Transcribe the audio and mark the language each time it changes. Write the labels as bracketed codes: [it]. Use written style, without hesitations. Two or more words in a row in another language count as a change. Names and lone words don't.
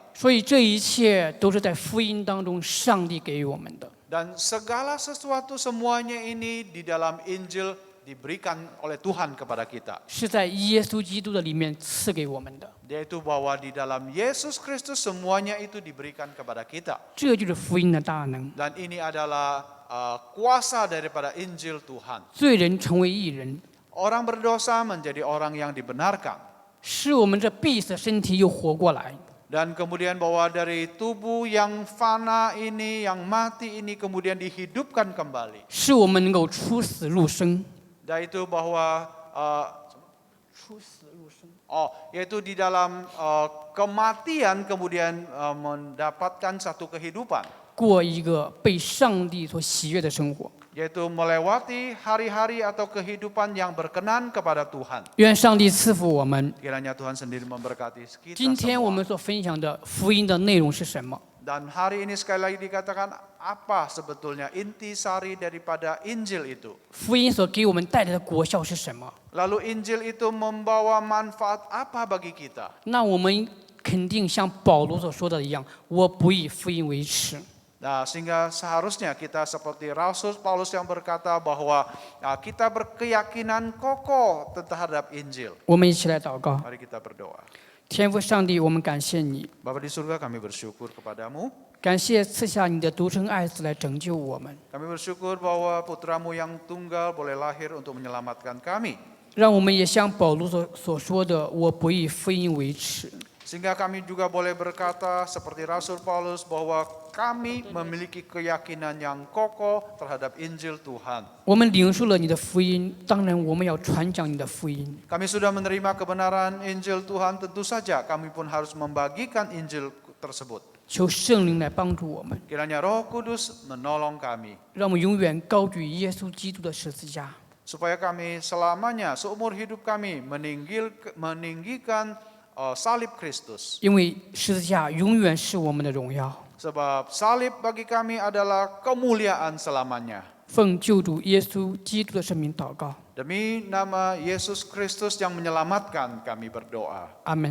[zh] 所以这一切都是在福音当中上帝给予我们的。 [id] Dan segala sesuatu semuanya ini di dalam Injil diberikan oleh Tuhan kepada kita. [zh] 是在耶稣基督的里面赐给我们的， [id] Yaitu bahwa di dalam Yesus Kristus semuanya itu diberikan kepada kita. [zh] 这就是福音的大能。 [id] Dan ini adalah kuasa daripada Injil Tuhan. [zh] 罪人成为义人， [id] Orang berdosa menjadi orang yang dibenarkan. [zh] 使我们这必死的身体又活过来。 [id] Dan kemudian bahwa dari tubuh yang fana ini, yang mati ini kemudian dihidupkan kembali. [zh] 使我们能够出死入生。 [id] Dan itu bahwa yaitu di dalam kematian kemudian mendapatkan satu kehidupan. [zh] 过一个被上帝所喜悦的生活。 [id] Yaitu melewati hari-hari atau kehidupan yang berkenan kepada Tuhan. [zh] 愿上帝赐福我们。 [id] Kiranya Tuhan sendiri memberkati kita [zh] 今天我 [id] semua. [zh] 们所分享的福音的内容是什么？ [id] Dan hari ini sekali lagi dikatakan apa sebetulnya intisari daripada Injil itu. [zh] 福音所给我们带来的果效是什么？ [id] Lalu Injil itu membawa manfaat apa bagi kita? [zh] 那我们肯定像保罗所说的一样，我不以福音为耻。 [id] Nah, sehingga seharusnya kita seperti Rasul Paulus yang berkata bahwa kita berkeyakinan kokoh terhadap Injil. [zh] 我们一起来祷告。 [id] Mari kita berdoa. [zh] 天父上帝，我们感谢你， [id] Bapa di surga, kami bersyukur kepadamu. [zh] 感谢赐下你的独生爱子来拯救我们， [id] Kami bersyukur bahwa putramu yang tunggal boleh lahir untuk menyelamatkan kami. [zh] 让我们也像保罗所说的，我不以福音为耻。 [id] Sehingga kami juga boleh berkata seperti Rasul Paulus bahwa kami memiliki keyakinan yang kokoh terhadap Injil Tuhan. [zh] 我们领受了你的福音，当然我们要传讲你的福音。 [id] Kami sudah menerima kebenaran Injil Tuhan, tentu saja kami pun harus membagikan Injil tersebut. [zh] 求圣灵来帮助我们， [id] Kiranya Roh Kudus menolong kami, [zh] 让我们永远高举耶稣基督的十字架。 [id] supaya kami selamanya, seumur hidup kami meninggikan salib Kristus. [zh] 因为十字架永远是我们的荣耀。 [id] Sebab salib bagi kami adalah kemuliaan selamanya. [zh] 奉救主耶稣基督的圣名祷告， [id] Demi nama Yesus Kristus yang menyelamatkan kami berdoa. [zh] 阿门。